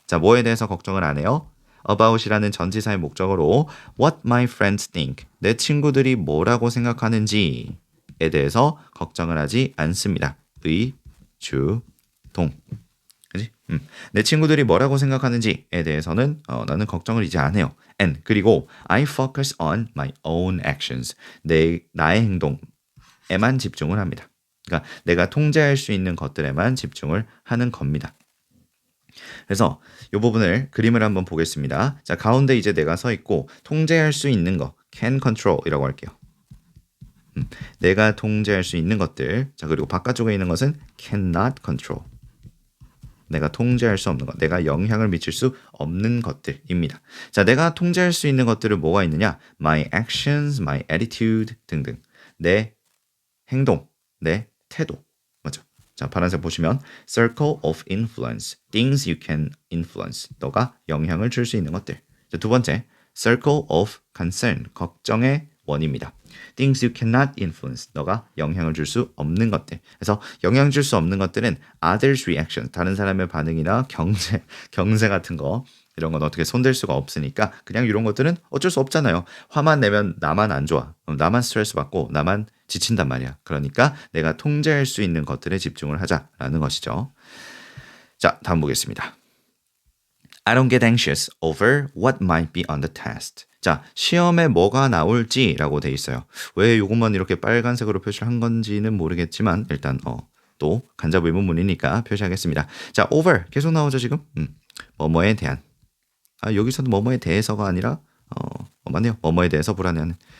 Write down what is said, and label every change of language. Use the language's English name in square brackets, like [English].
[Korean] 자, 뭐에 대해서 걱정을 안 해요? about이라는 전치사의 목적어로 what my friends think, 내 친구들이 뭐라고 생각하는지에 대해서 걱정을 하지 않습니다. 의, 주, 동. 그지? 내 친구들이 뭐라고 생각하는지에 대해서는 나는 걱정을 이제 안 해요. [English] And [Korean] 그리고 [English] I focus on my own actions. [Korean] 나의 행동에만 집중을 합니다. 그러니까 내가 통제할 수 있는 것들에만 집중을 하는 겁니다. 그래서 이 부분을 그림을 한번 보겠습니다. 자, 가운데 이제 내가 서 있고 통제할 수 있는 거 [English] can control [Korean] 이라고 할게요. 내가 통제할 수 있는 것들. 자, 그리고 바깥쪽에 있는 것은 [English] cannot control. [Korean] 내가 통제할 수 없는 것, 내가 영향을 미칠 수 없는 것들입니다. 자, 내가 통제할 수 있는 것들은 뭐가 있느냐? [English] My actions, my attitude 등등. [Korean] 내 행동, 내 태도. 맞죠? 자, 파란색 보시면 [English] circle of influence, things you can influence. [Korean] 너가 영향을 줄 수 있는 것들. 자, 두 번째, [English] circle of concern, [Korean] 걱정의 원입니다. [English] Things you cannot influence. [Korean] 너가 영향을 줄 수 없는 것들. 그래서 영향 줄 수 없는 것들은 [English] others' reaction. [Korean] 다른 사람의 반응이나 경제 같은 거. 이런 건 어떻게 손댈 수가 없으니까 그냥 이런 것들은 어쩔 수 없잖아요. 화만 내면 나만 안 좋아. 나만 스트레스 받고 나만 지친단 말이야. 그러니까 내가 통제할 수 있는 것들에 집중을 하자라는 것이죠. 자, 다음 보겠습니다. [English] I don't get anxious over what might be on the test. [Korean] 자, 시험에 뭐가 나올지라고 돼 있어요. 왜 이것만 이렇게 빨간색으로 표시를 한 건지는 모르겠지만 일단 또 간접 의문문이니까 표시하겠습니다. 자, over 계속 나오죠 지금? 뭐뭐에 대한. 여기서는 뭐뭐에 대해서가 아니라 맞네요. 뭐뭐에 대해서 불안해하는.